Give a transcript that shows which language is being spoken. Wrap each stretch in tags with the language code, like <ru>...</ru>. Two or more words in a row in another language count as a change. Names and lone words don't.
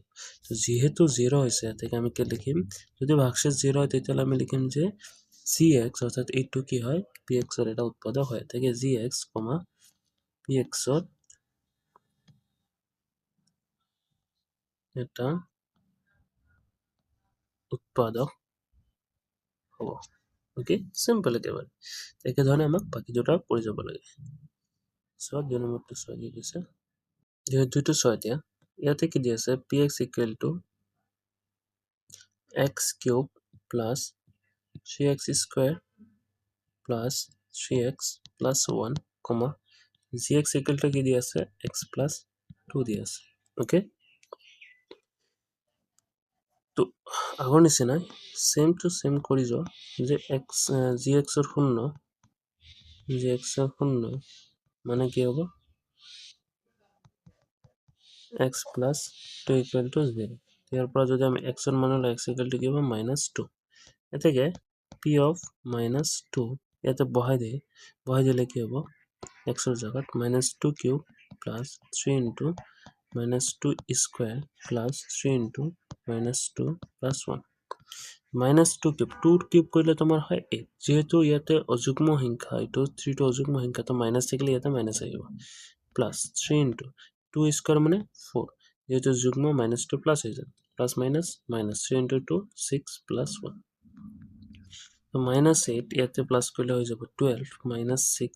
<as>তো যেহেতু 0 হৈছে এটাকে আমি কি লিখিম যদি ভাগশেষ 0 হয় তেতিয়াহ'লে আমি লিখিম যে gx অর্থাৎ এইটো কি হয় px ৰ এটা উৎপাদক হয় তাকে gx, px ৰ এটা উৎপাদক হ'ব। ওকে, সিম্পল একেবাৰে একে ধৰণে আমাক বাকি দুটা কৰি যাব লাগে। সো 2 নম্বৰটো চোৱা কি কৈছে দুইটো চোৱা এতিয়া ইয়াতে কি দি আছে</as> <en>px equal to x cube plus 3x square plus 3x plus 1 comma gx equal to</en> <as>কি দি আছে</as> <en>x plus 2</en> <as>দি আছে। ওকে, তো আগৰ নিচিনাই</as> <en>same to same</en> <as>কৰি যোৱা যে x gx ৰ শূন্য মানে কি হ'ব</as> <en>x plus 2 equal to 0।</en> <as>ইয়াৰ পৰা যদি আমি x ৰ মান লৈ</as> <en>x equal to</en> <as>কি হ'ব -2 এতেকে</as> <en>p of -2</en> <as>ইয়াতে বহাই দিলে কি হ'ব x ৰ জায়গাত</as> <en>-2 cube plus 3 into -2 square plus 3 into -2 plus 1</en> <as>-2 cube 2 cube কৰিলে তোমাৰ হয় 8 যেহেতু ইয়াতে অযুগ্ম সংখ্যা এইটো 3 টো অযুগ্ম সংখ্যা তো মাইনাস থাকিলে ইয়াতে মাইনাস আহিব</as> <en>plus 3 into 2 square</en> <as>মানে 4 যেহেতু যুগ্ম -2 plus হৈ যায়</as> <en>plus minus minus 3 into 2 6 plus 1</en> <as>তো -8 ইয়াতে প্লাস কৰিলে হৈ যাব 12 -6</as>